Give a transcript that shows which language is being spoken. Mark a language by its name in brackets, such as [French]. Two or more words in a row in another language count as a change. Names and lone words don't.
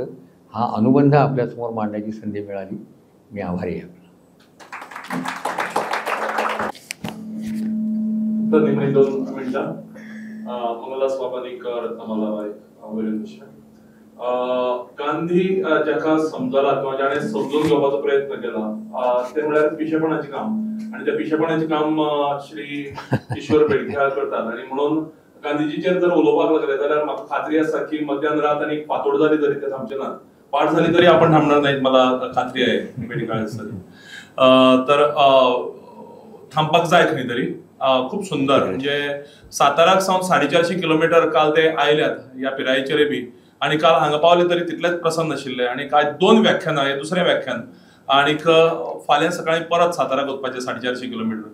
[Marathi] हा अनुबंध आपल्यासमोर मांडण्याची संधी मिळाली. मी आभारी आहे. तर निम्मे 2 मिनिटं मंगलदास बाबांनी [Konkani] रत्नमाला गांधी ज्याका समजला किंवा ज्याने समजून घेवपाचो प्रयत्न केला ते म्हळ्यार पिशेपणाचें काम. [Marathi] आणि त्या पिशेपणाचें काम श्री ईश्वर बेडखेळ करतात. आणि म्हणून [Konkani] गांधीजीचेर जर उलोवपाक लागले जाल्यार म्हाका खात्री आसा की मध्यान रात आनी फातोड जाली तरी ते थांबचे ना. [Marathi] पाठ झाली तरी आपण थांबणार नाहीत, मला खात्री आहे बेडखेळ [Konkani] तर थांबपाक जाय खंय तरी. [Marathi] खूप सुंदर. [Konkani] म्हणजे साताराक सावन 450 किलोमीटर काल ते आयल्यात ह्या पिरायेचेर बी. आणि काल हांगा पावले तरी तितलेच प्रसन्न आशिल्ले. आणि काय 2 व्याख्यानां, हे दुसरें व्याख्यान. आणीक फाल्यां सकाळीं परत साताराक वचपाचें 450 किलोमीटर.